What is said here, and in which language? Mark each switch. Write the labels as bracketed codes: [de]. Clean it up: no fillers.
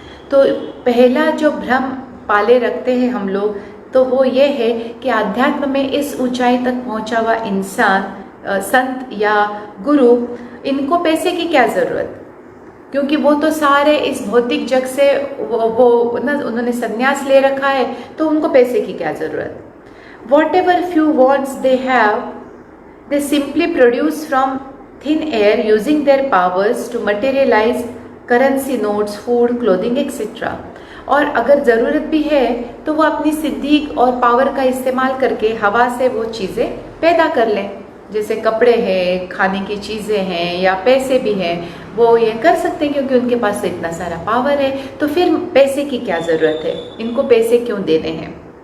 [hi] तो पहला जो भ्रम पाले रखते हैं हम लोग, तो वो ये है कि आध्यात्म में इस ऊंचाई तक पहुंचा हुआ इंसान, संत या गुरु, इनको पैसे की क्या ज़रूरत, क्योंकि वो तो सारे इस भौतिक जग से वो ना उन्होंने संन्यास ले रखा है, तो उनको पैसे की क्या ज़रूरत। [en] Whatever few wants they have, they simply produce from thin air using their powers to materialize currency notes, food, clothing, etc. [hi] और अगर ज़रूरत भी है तो वो अपनी सिद्धि और पावर का इस्तेमाल करके हवा से वो चीज़ें पैदा कर लें, जैसे कपड़े हैं, खाने की चीज़ें हैं या पैसे भी हैं, वो ये कर सकते हैं क्योंकि उनके पास तो इतना सारा पावर है। तो फिर पैसे की क्या ज़रूरत है, इनको पैसे क्यों देने हैं।